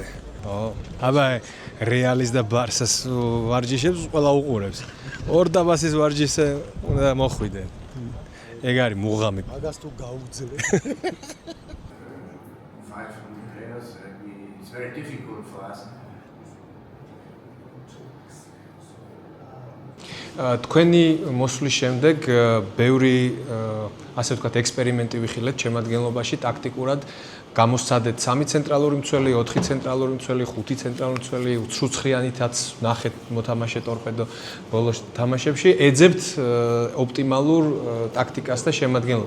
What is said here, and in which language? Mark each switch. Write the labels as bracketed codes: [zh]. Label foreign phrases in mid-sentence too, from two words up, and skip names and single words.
[ka] აბა რეალის და ბარსას ვარჯიშებს ყველა უყურებს. ორდაბასის ვარჯიშზე უნდა მოხვიდე. ეგ არის მუღამი. მაგას თუ გაუძლე. [en] It's very difficult for us. [ka] თქვენი მოსვლის შემდეგ ბევრი ასე ვთქვათ ექსპერიმენტი ვიხილეთ შემადგენლობაში ტაქტიკურად გამოსცადეთ 3 ცენტრალური მცველი, 4 ცენტრალური მცველი, 5 ცენტრალური მცველი, უცხრუცხრიანითაც ნახეთ მოთამაშე ტორპედო ბოლოს თამაშებში, ეძებთ ოპტიმალურ ტაქტიკას და შემადგენლობას.